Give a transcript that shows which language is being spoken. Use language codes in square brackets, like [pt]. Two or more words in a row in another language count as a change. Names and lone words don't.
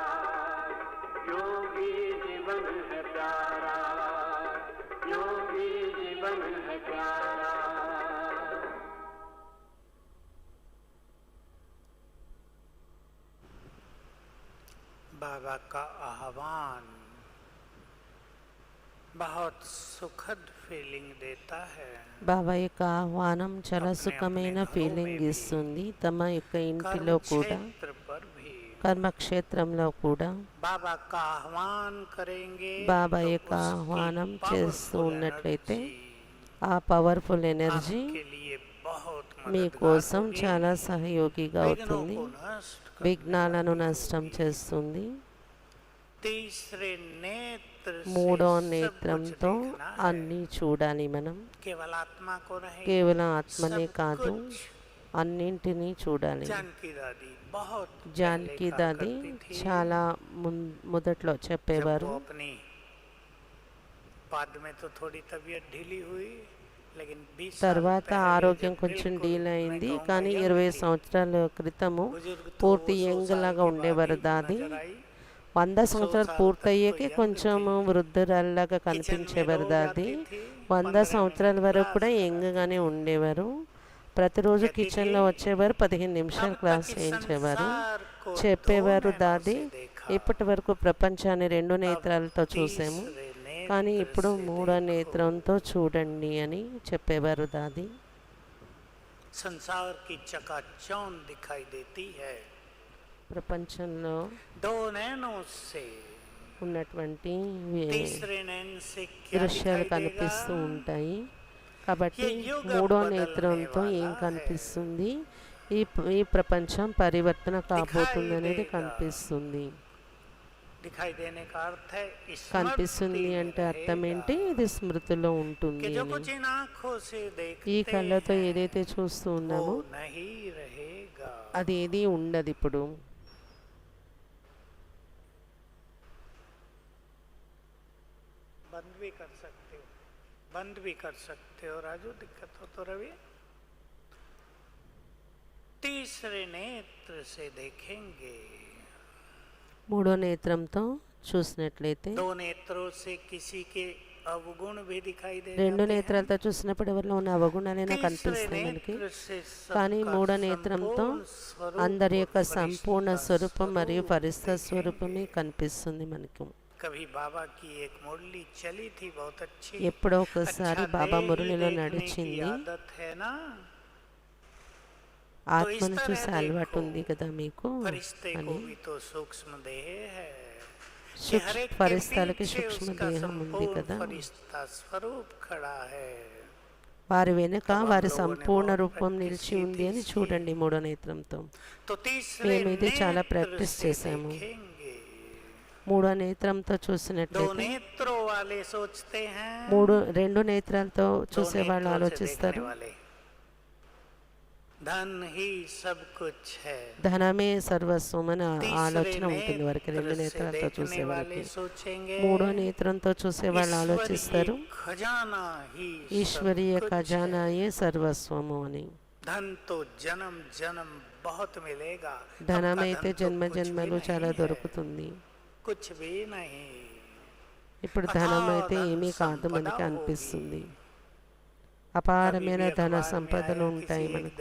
[hi] योगी जीवन है प्यारा, योगी जीवन है प्यारा। बाबा का आह्वान बहुत सुखद फीलिंग देता है। [te] బాబా యొక్క ఆహ్వానం చాలా సుఖమైన ఫీలింగ్ ఇస్తుంది. తమ యొక్క ఇంటిలో కూడా, [hi] क्षेत्र पर भी [te] కర్మక్షేత్రంలో కూడా [hi] बाबा का आह्वान करेंगे। [te] బాబా [hi] तो [te] యొక్క [hi] उसकी [te] ఆహ్వానం చేస్తూ [hi] powerful [te] ఉన్నట్లయితే [hi] energy [en] ఆ powerful energy [hi] आपके लिए बहुत [te] మీకోసం [hi] मददगार [te] చాలా [hi] होगी। [te] సహయోగిగా [hi] विघ्नों [te] అవుతుంది, [hi] को नष्ट करने [te] విఘ్నాలను నష్టం చేస్తుంది. [hi] तीसरे नेत्र से [te] మూడో [hi] सब कुछ [te] నేత్రంతో [hi] देखना है। [te] అన్నీ చూడాలి మనం. [hi] केवल आत्मा को नहीं, [te] కేవలం ఆత్మనే [hi] सब [te] కాదు, [hi] कुछ। [te] అన్నింటినీ చూడాలి. [hi] जानकी दादी बहुत [te] జానకి [hi] पहले [te] దాది [hi] कहा करती थी, [te] చాలా మొదట్లో [hi] जब [te] చెప్పేవారు. [hi] वो अपनी बाद में तो थोड़ी तबीयत ढीली हुई, लेकिन 20 साल [te] తర్వాత [hi] पहले [te] ఆరోగ్యం [hi] जब [te] కొంచెం [hi] बिल्कुल [te] డీల్ [hi] मैं [te] అయింది, [hi] कहूँगा [te] కానీ [hi] young [te] 20 [hi] थी, [te] సంవత్సరాల క్రితము [hi] बुजुर्ग तो [te] పూర్తి [hi] 100 [te] యంగ్ [hi] साल [te] లాగా [hi] के बाद [te] ఉండేవారు [hi] ही [te] దాది. [hi] नजर आई। [te] 100 సంవత్సరాలు పూర్తయ్యాకే కొంచెం వృద్ధురాల్లాగా కనిపించేవారు దాది. 100 సంవత్సరాల వరకు కూడా యంగ్గానే ఉండేవారు. ప్రతిరోజు కిచెన్లో వచ్చేవారు, 15 నిమిషాలు క్లాస్ చేయించేవారు. చెప్పేవారు దాది, ఇప్పటి వరకు ప్రపంచాన్ని 2 నేత్రాలతో చూసాము, కానీ ఇప్పుడు 3వ నేత్రంతో చూడండి అని చెప్పేవారు దాది. [hi] संसार की चकाचौंध दिखाई देती है [te] ప్రపంచంలో [hi] 2 नैनों से, [te] ఉన్నటువంటి [hi] तीसरे नैन से क्या [te] దృశ్యాలు [hi] दिखाई [te] కనిపిస్తూ [hi] देगा? [te] ఉంటాయి. కాబట్టి 3వ నేత్రంతో ఏం కనిపిస్తుంది, ఈ ప్రపంచం పరివర్తన కాబోతుంది అనేది కనిపిస్తుంది. [hi] दिखाई देने का अर्थ है [te] కనిపిస్తుంది [hi] स्मृति [te] అంటే [hi] में [te] అర్థం [hi] रहेगा। [te] ఏంటి, ఇది స్మృతిలో ఉంటుంది [hi] कि जो [te] అని. [hi] कुछ इन आँखों से देखते [te] ఈ కళ్ళతో [hi] हैं, [te] ఏదైతే చూస్తూ ఉన్నామో [hi] वो नहीं रहेगा। [te] అది ఏది ఉండదు ఇప్పుడు. [hi] बंद भी कर सकते हो, बंद भी कर सकते हो राजू, दिक्कत हो तो रवि। तीसरे नेत्र से देखेंगे, [te] 3వ నేత్రంతో చూసినట్లయితే, [hi] 2 नेत्रों से किसी के अवगुण भी दिखाई दे [te] 2 నేత్రాలతో చూసినప్పుడు ఎవరిలో ఉన్న అవగుణాలైనా కనిపిస్తాయి మనకి. కానీ 3వ నేత్రంతో అందరి యొక్క సంపూర్ణ స్వరూపం మరియు పరిస్థిత స్వరూపమే కనిపిస్తుంది మనకు. [hi] कभी बाबा की एक मुरली चली थी बहुत अच्छी, [te] ఎప్పుడో ఒకసారి [hi] अच्छा [te] బాబా [hi] देह [te] మురళిలో [hi] देखने की [te] నడిచింది. [hi] आदत है ना, [te] ఆత్మను చూసే అలవాటు ఉంది కదా మీకు [hi] फरिश्ते को [te] అని. [hi] भी तो सूक्ष्म देह है, [te] ఫరిస్తాలకి సూక్ష్మ దేహం ఉంది కదా, [hi] फरिश्ता स्वरूप खड़ा है। [te] వారి వెనుక వారి సంపూర్ణ రూపం నిలిచి ఉంది అని చూడండి 3వ నేత్రంతో. [hi] तो तीसरे [te] మేము ఇది చాలా [hi] नेत्र [te] ప్రాక్టీస్ [hi] से [te] చేసాము. [hi] देखेंगे। [te] 3వ నేత్రంతో [hi] 2 [te] చూసినట్లయితే, [hi] नेत्रों वाले सोचते हैं, [te] 2 నేత్రాలతో [hi] 2 [te] చూసే వాళ్ళు [hi] नेत्रों से [te] ఆలోచిస్తారు, [hi] देखने वाले, धन ही सब कुछ है। [te] ధనమే సర్వస్వం అని [hi] तीसरे [te] ఆలోచన ఉంటుంది వారికి. 2 [hi] नेत्र से [te] నేత్రాలతో చూసే [hi] देखने [te] వాళ్ళకి. [hi] वाले सोचेंगे, [te] 3వ నేత్రంతో చూసే వాళ్ళు ఆలోచిస్తారు, [hi] ईश्वरीय खजाना ही सब [te] ఈశ్వరీయ [hi] कुछ [te] ఖజానాయే సర్వస్వము అని. [hi] है। धन तो जन्म जन्म बहुत मिलेगा, [te] ధనం [hi] आपका [te] అయితే [hi] धन तो [te] జన్మ [hi] कुछ भी [te] జన్మలు [hi] नहीं [te] చాలా [hi] है, [te] దొరుకుతుంది. [hi] कुछ भी नहीं। [te] ఇప్పుడు ధనం అయితే ఏమీ కాదు మనకి అనిపిస్తుంది. అపారమైన ధన సంపదలు ఉంటాయి మనకు.